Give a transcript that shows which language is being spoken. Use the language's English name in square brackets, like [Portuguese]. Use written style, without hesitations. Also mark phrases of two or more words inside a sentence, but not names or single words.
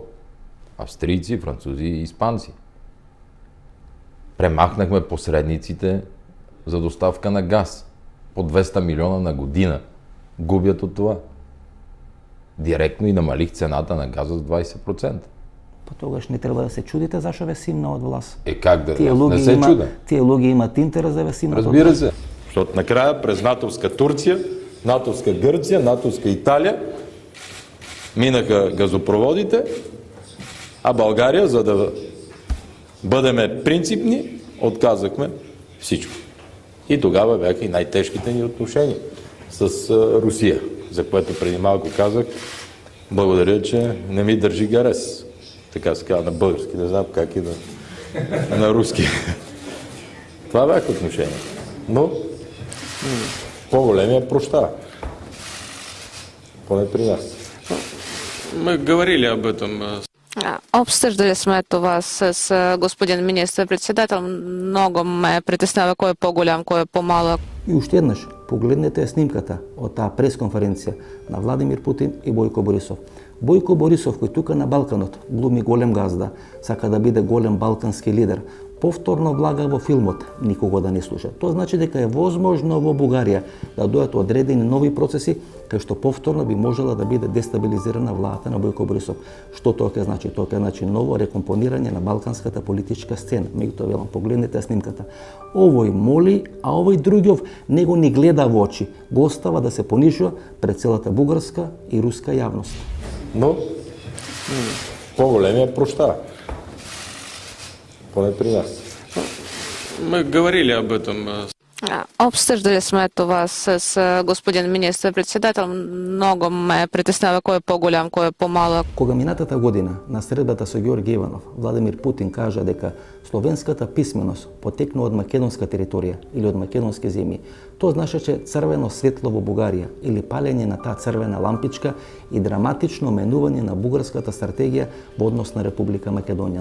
[Bulgarian] Австрийци, французи и испанци. Премахнахме посредниците за доставка на газ. По 200 милиона на година губят от това. Директно и намалих цената на газа с 20%. [Macedonian] Па тогаш не треба да се чудите зашо ве симна од власт. Как да не се чуда? Тие луѓе имат интерес да ве симнат. [Bulgarian] Разбира се. Защото накрая през натовска Турция, натовска Гърция, натовска Италия минаха газопроводите, а България, за да бъдеме принципни, отказахме всичко. И тогава бяха и най-тежките ни отношения с Русия, за което преди малко казах, благодаря, че не ми държи гарес. Така се казва на български, не знам как и на руски. Това бяха отношения. Но по-големия прощава. Поне при нас. [Russian] Мы говорили об этом. [Bulgarian] Обсъждали сме това с господин министър-председател. Много ме притеснява кой е по-голям, кой е по-малък. [Macedonian] И уште еднаш, погледнете снимката од таа пресконференција на Владимир Путин и Бојко Борисов. Бојко Борисов, кој тука на Балканот глуми голем газда, сака да биде голем балкански лидер, повторно влага во филмот никого да не слуша. Тоа значи дека е возможно во Бугарија да дојдат одредени нови процеси, кај што повторно би можела да биде дестабилизирана владата на Бојко Борисов. Што тоа ќе значи? Тоа ќе значи ново рекомпонирање на балканската политичка сцена. Меѓутоа велам, погледнете снимката. Овој моли, а овој другиов него ни гледа во очи. Го остава да се понижува пред целата бугарска и руска јавност. [Bulgarian] Но по-големия прощава. Поне при нас. [Russian] Мы говорили об этом. [Bulgarian] Обсъждали сме това с господин министър-председател. Много ме притеснява кой е по-голям, кой е по-малък. [Macedonian] Кога минатата година на средбата со Георги Иванов, Владимир Путин кажа дека словенската писменост потекнува од македонска територија или од македонски земји, тоа значеше црвено светло во Бугарија или палење на таа црвена лампичка и драматично менување на бугарската стратегија во однос на Република Македонија.